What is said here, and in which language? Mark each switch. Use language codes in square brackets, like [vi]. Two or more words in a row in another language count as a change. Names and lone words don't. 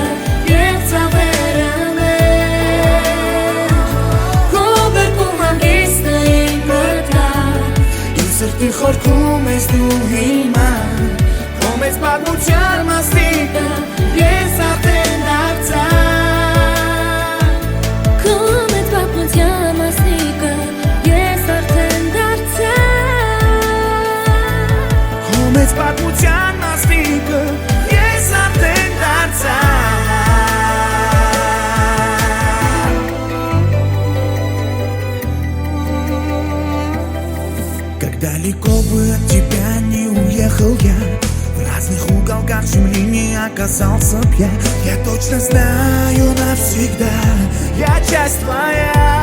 [hy] և ցավերը մեր, քո գրկում հանգիստը իմ գտար, իմ սրտի խորքում ես դու հիմա, քո մեծ պատմության մասնիկը ես արդեն դարձա, քո մեծ պատմության մասնիկը ես արդեն դարձա. Մեծ պատմության մասնիկը ես արդեն դարձա. [ru] Как далеко бы от тебя не уехал я, в разных уголках земли не оказался б я точно знаю навсегда, я часть твоя.